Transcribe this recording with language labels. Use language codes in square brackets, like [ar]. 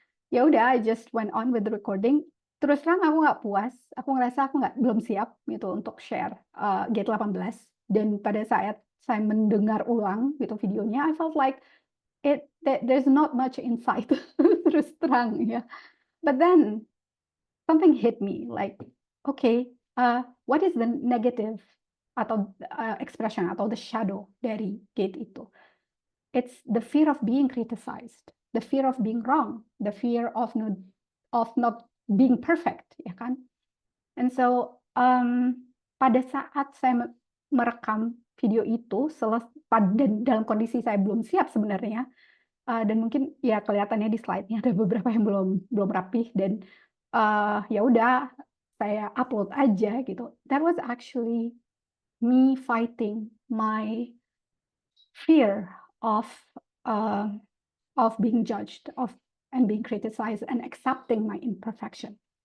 [id] Ya udah, [en] I just went on with the recording. [id] Terus terang aku nggak puas, aku ngerasa aku belum siap gitu untuk share, G18. Dan pada saat saya mendengar ulang gitu videonya, [en] I felt like there's not much insight [id] terus terang ya. [en] But then something hit me like, okay, what is the negative [id] atau expression atau [en] the shadow [id] dari gate itu. [en] It's the fear of being criticized, the fear of being wrong, the fear of not being perfect, [id] ya kan? [en] And so [id] pada saat saya merekam video itu, dalam kondisi saya belum siap sebenarnya, dan mungkin ya kelihatannya di slide-nya ada beberapa yang belum rapih, dan ya udah saya upload aja gitu. [en] That was actually me fighting my fear of being judged, and being criticized, and accepting my imperfection.